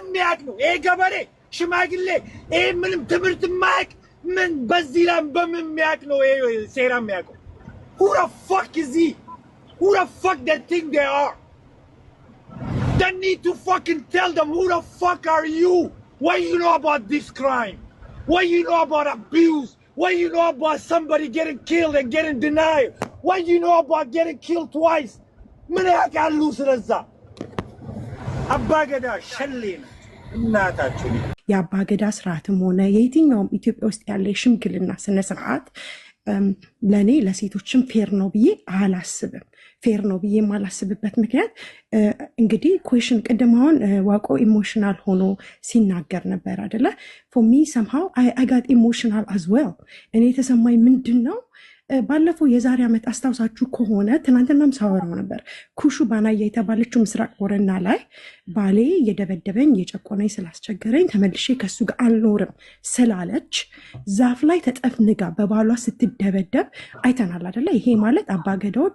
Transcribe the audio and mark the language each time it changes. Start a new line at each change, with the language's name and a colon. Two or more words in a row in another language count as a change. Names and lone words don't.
Amharic: የሚያቅ ነው ይሄ ገበሬ ሽማግሌ ይሄ ምንም ትምህርት ማያቅ ምን በዚህ ላይ በምን የሚያቅ ነው ይሄ ሴራ የሚያቀው
English: who the fuck is he who the fuck they think they are they need to fucking tell them who the fuck are you what you know about this crime what you know about abuse what you know about somebody getting killed and getting denied what you know about getting killed twice
Amharic: ምን ያቃሉ ስለዛ አባገዳ ሸሌና እናታችሁ የአባገዳ ስርዓትም ሆነ የየትኛውም ኢትዮጵያ ውስጥ ያለ ሽምግልና ስነ ስርዓት ለኔ ለሴቶችም ፌር ነው ብዬ አላስብም ፌር ነው ብዬ ማላስብበት ምክንያት እንግዲህ ኩዌሽን ቀደማውን ዋቆ ኢሞሽናል ሆኖ ሲናገር ነበር አይደለ
English: for me somehow I got emotional as well
Amharic: እኔ ተሰማኝ ምንድነው ባለፈው የዛሬ አመት አስተዋሳችሁ ከሆነ ትናንትናም ሳወራው ነበር ኩሹ ባናያ የተባለችው ምስራቅ ቦረና ላይ ባሌ የደበደበኝ የጨቆነኝ ስላስቸገረኝ ተመልሼ ከሱ ጋር አልኖርም ስላለች ዛፍ ላይ ተጠፍንጋ በባሏ ስትደበደብ አይተናል አይደለ ይሄ ማለት አባገዳዎች